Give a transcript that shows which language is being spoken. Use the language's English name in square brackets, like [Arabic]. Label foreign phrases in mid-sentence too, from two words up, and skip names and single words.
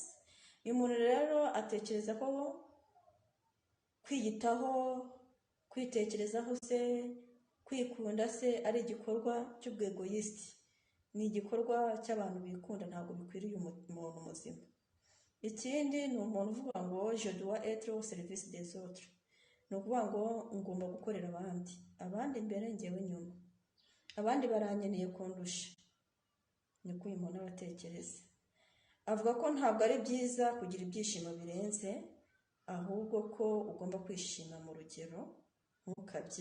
[Kinyarwanda] Uyu muntu rero atekereza ko kwiyitaho, kwitekerezaho se, kwikunda se ari igikorwa cy'ubwegoyisiti, ni igikorwa cy'abantu bikunda, ntabwo bikwiriye umuntu muzima. Ikindi ni umuntu uvuga ngo [French] je dois être au service des autres, [Kinyarwanda] ni ukuvuga ngo ngomba gukorera abandi imbere njyewe nyuma, abandi barankeneye kundusha, niko uyu muntu aba atekereza. Avuga ko ntabwo ari byiza kugira ibyishimo birenze, ahubwo ko ugomba kwishima mu rugero, ntukabye.